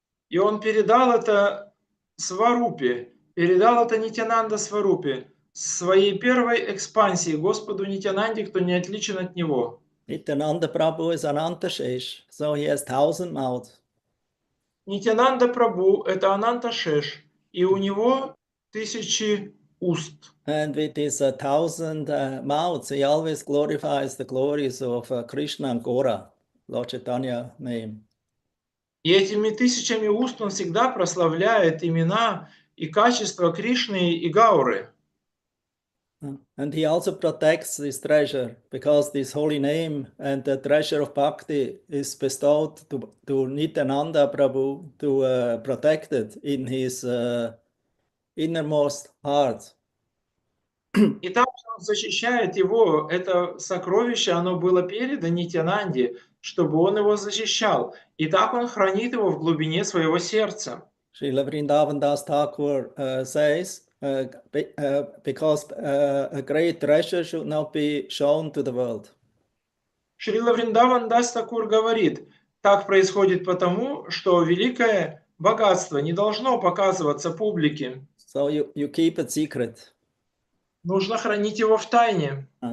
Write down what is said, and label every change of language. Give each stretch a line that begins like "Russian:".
Russian: И он передал это Сварупе, передал это Нитянанда Сварупе, своей первой экспансии Господу Нитянанде, кто не отличен от него.
English: Nityananda Prabhu is Anantashesh, so he has 1,000 mouths.
Russian: Нитянанда Прабху – это Ананташеш, и у него 1000 уст.
English: And with his 1,000 mouths, he always glorifies the glories of Krishna and Gora, Lord Chaitanya name.
Russian: И этими тысячами уст он всегда прославляет имена и качества Кришны и Гауры.
English: And he also protects this treasure because this holy name and the treasure of bhakti is bestowed to Nityananda Prabhu to protect it in his innermost heart.
Russian: И также он защищает его, это сокровище, оно было передано Нитянанде, чтобы он его защищал. И так он хранит его в глубине своего сердца.
English: Srila Vrindavan Das Thakur says, because a great treasure should not be shown to the world.
Russian: Шрила Вриндаван Дас Такур говорит, так происходит потому, что великое богатство не должно показываться публике.
English: So you keep it secret.
Russian: Нужно хранить его в тайне.